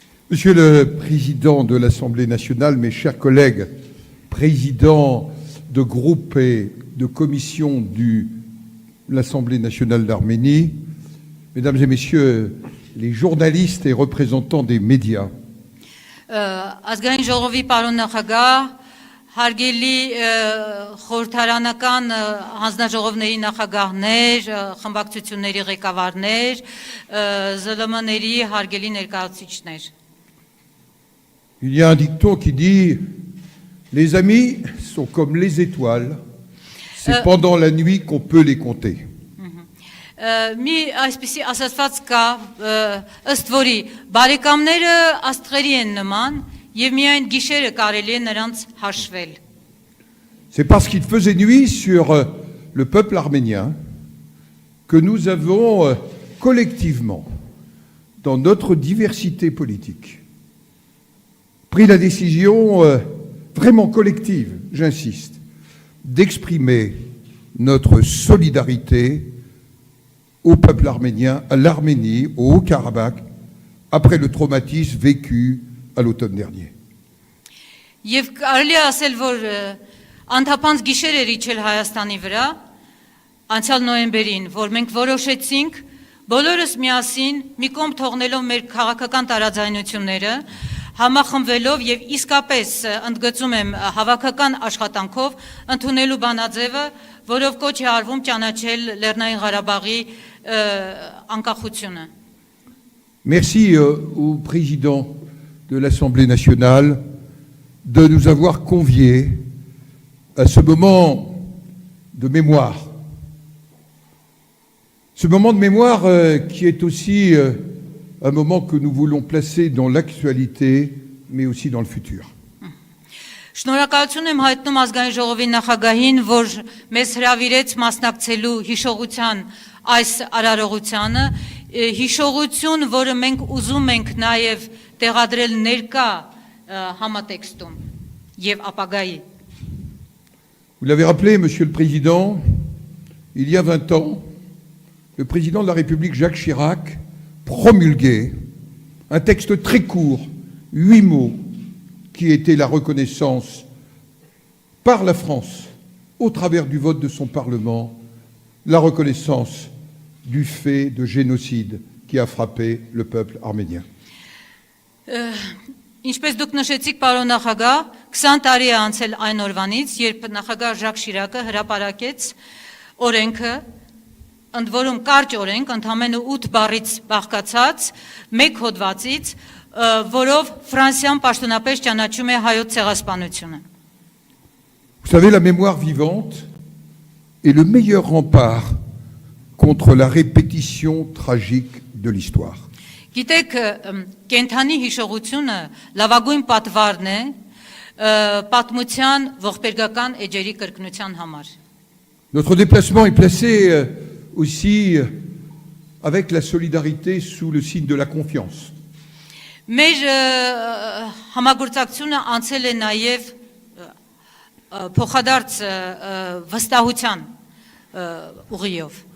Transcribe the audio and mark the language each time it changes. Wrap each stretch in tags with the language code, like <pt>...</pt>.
<fr>Monsieur le Président de l'Assemblée nationale, mes chers collègues, présidents de groupe et de commission de l'Assemblée nationale d'Arménie, mesdames et messieurs les journalistes et représentants des médias,</fr> <hy>Ազգային ժողովի պարոն նախագահ, հարգելի խորհրդարանական հանձնաժողովների նախագահներ, խմբակցությունների ղեկավարներ, ԶԼՄ-ների հարգելի ներկայացուցիչներ։</hy> <fr>il y a un dicton qui dit « Les amis sont comme les étoiles, c'est pendant la nuit qu'on peut les compter ».</fr> <hy>Մի այսպիսի ասացված կա, ըստ որի բարեկամները աստղերի են նման եւ միայն գիշերը կարելի է նրանց հաշվել։</hy> <fr>C'est parce qu'il faisait nuit sur le peuple arménien que nous avons collectivement, dans notre diversité politique, pris la décision vraiment collective, j'insiste, d'exprimer notre solidarité au peuple arménien, à l'Arménie, au Haut-Karabakh, après le traumatisme vécu à l'automne dernier.</fr> <hy>Եվ կարելի է ասել, որ անթափանց գիշեր էր իջել Հայաստանի վրա անցյալ նոյեմբերին, որ մենք որոշեցինք բոլորս միասին մի կողմ թողնելով մեր քաղաքական տարաձայնությունները, համախմբվելով եւ իսկապես ընդգծում եմ հավաքական աշխատանքով ընդունելու բանաձևը, որով կոչ է արվում ճանաչել Լեռնային Ղարաբաղի անկախությունը։</hy> <fr>Merci au président de l'Assemblée nationale de nous avoir conviés à ce moment de mémoire. Ce moment de mémoire qui est aussi un moment que nous voulons placer dans l'actualité, mais aussi dans le futur.</fr> <hy>Շնորհակալություն եմ հայտնում ազգային ժողովի նախագահին, որ մեզ հրավիրեց մասնակցելու հիշողության այս արարողությանը, հիշողություն, որը մենք ուզում ենք նաև տեղադրել ներկա համատեքստում եւ ապագայի։</hy> <fr>Vous l'avez rappelé, Monsieur le Président, il y a 20 ans, le président de la République, Jacques Chirac, promulguait un texte très court, 8 mots, qui était la reconnaissance par la France, au travers du vote de son Parlement, la reconnaissance du fait de génocide qui a frappé le peuple arménien.</fr> <hy>Ինչպես դուք նշեցիք, պարոն նախագահ, 20 տարի է անցել այն օրվանից, երբ նախագահ Ժակ Շիրակը հրապարակեց օրենքը, ընդ որում կարճ օրենք, ընդամենը 8 բառից բաղկացած, մեկ հոդվածից, որով Ֆրանսիան պաշտոնապես ճանաչում է հայոց ցեղասպանությունը։</hy> <fr>Vous savez, la mémoire vivante est le meilleur rempart contre la répétition tragique de l'histoire.</fr> <hy>Գիտեք, կենթանի հիշողությունը լավագույն պատվարն է պատմության ողբերգական էջերի կրկնության համար։</hy> <fr>Notre déplacement est placé aussi avec la solidarité sous le signe de la confiance.</fr> <hy>Մեր համագործակցությունը անցել է նաև փոխադարձ վստահության ուղիով։</hy>